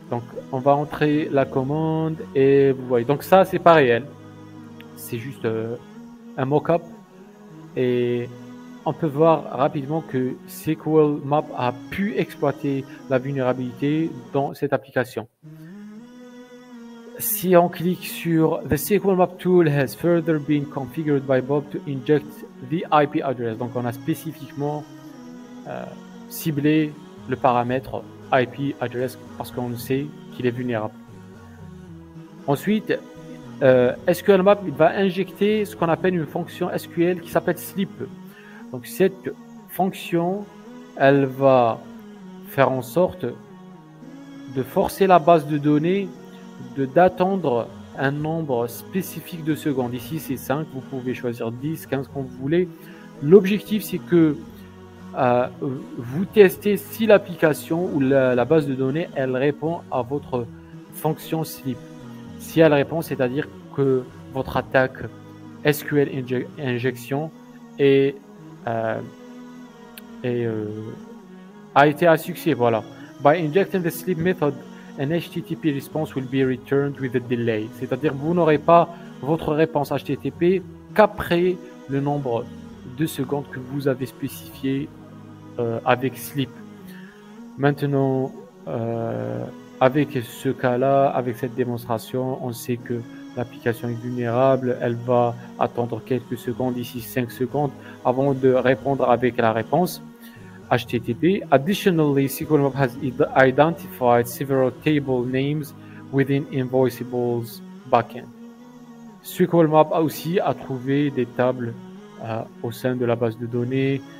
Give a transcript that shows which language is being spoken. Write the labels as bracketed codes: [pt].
[fr] Donc, on va entrer la commande et vous voyez. Donc, ça, c'est pas réel. C'est juste un mock-up. Et on peut voir rapidement que SQLmap a pu exploiter la vulnérabilité dans cette application. Si on clique sur [en] The SQLmap tool has further been configured by Bob to inject the IP address. [fr] Donc on a spécifiquement ciblé le paramètre IP address parce qu'on sait qu'il est vulnérable. Ensuite, SQLmap il va injecter ce qu'on appelle une fonction SQL qui s'appelle sleep. Donc cette fonction, elle va faire en sorte de forcer la base de données d'attendre un nombre spécifique de secondes. Ici c'est 5, vous pouvez choisir 10, 15 quand vous voulez. L'objectif c'est que vous testez si l'application ou la base de données elle répond à votre fonction sleep. Si elle répond, c'est-à-dire que votre attaque SQL injection a été un succès. Voilà. [en] By injecting the sleep method, an HTTP response will be returned with a delay. [fr] C'est-à-dire vous n'aurez pas votre réponse HTTP qu'après le nombre de secondes que vous avez spécifié avec sleep. Maintenant, avec ce cas-là, avec cette démonstration, on sait que l'application est vulnérable. Elle va attendre quelques secondes, ici 5 secondes, avant de répondre avec la réponse HTTP. [en] Additionally, SQLmap has identified several table names within Invoiceable's backend. [fr] SQLmap a aussi trouvé des tables au sein de la base de données.